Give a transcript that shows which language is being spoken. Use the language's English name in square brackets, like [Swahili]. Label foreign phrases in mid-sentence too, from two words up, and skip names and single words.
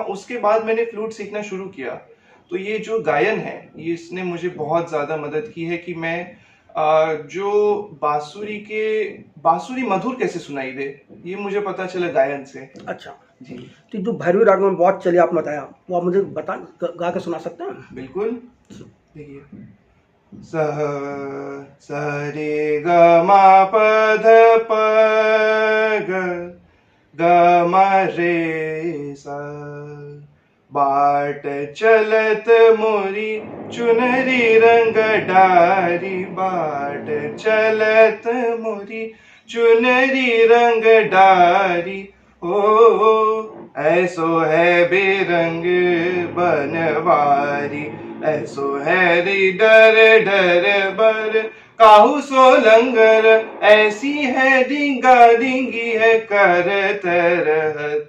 [Hindi] उसके बाद मैंने फ्लूट सीखना शुरू किया। तो ये जो गायन है, ये इसने मुझे बहुत ज्यादा मदद की है कि मैं जो बांसुरी मधुर कैसे सुनाई दे, ये मुझे पता चला गायन से। अच्छा जी तो जो भैरवी राग में बहुत चले आप बताया, वो आप मुझे गा के सुना सकते हैं? बिल्कुल। देखिए, सह स रे ग म प ध प ग ग म रे सा, [Braj] बाट चलत मोरी चुनरी रंग डारी, बाट चलत मोरी चुनरी रंग डारी। ओ ऐसो है बेरंग बनवारी, ऐसो है री डर डर बर काहू सो लंगर, ऐसी है डिंगा डिंगी है करत रहत।